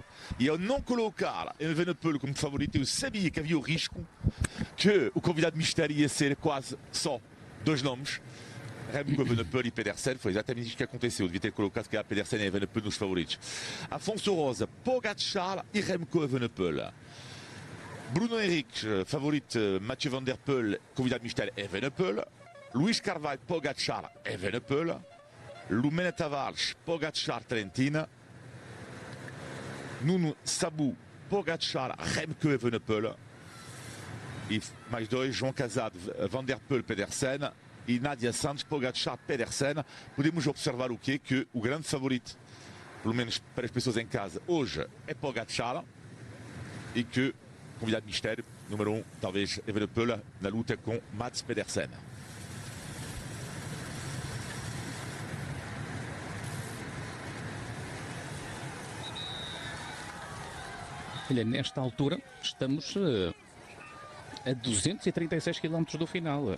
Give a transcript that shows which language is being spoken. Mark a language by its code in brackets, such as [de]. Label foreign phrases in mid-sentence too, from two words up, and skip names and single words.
[pt] E ao não colocar Evenepoel como favorito, eu sabia que havia o risco que o convidado de mistério ia ser quase só dois nomes, Remco Evenepoel e Pedersen. Foi exatamente isso que aconteceu. Eu devia ter colocado que era Pedersen e Evenepoel nos favoritos. Afonso Rosa, Pogacar e Remco Evenepoel. Bruno Henrique, favorito Mathieu Van Der Poel, convidado de mistério Evenepoel. Luís Carvalho, Pogacar, Evenepoel. Lumena Tavares, Pogacar, Trentina. Nuno Sabu, Pogacar, Remco Evenepoel. E mais dois, João Casado, Van Der Poel, Pedersen. E Nadia Santos, Pogacar, Pedersen. Podemos observar o quê? Que o grande favorito, pelo menos para as pessoas em casa, hoje é Pogacar, e que o convidado de mistério, número 1, talvez Evenepoel, na luta com Mats Pedersen. Olha, nesta altura estamos a 236 km do final.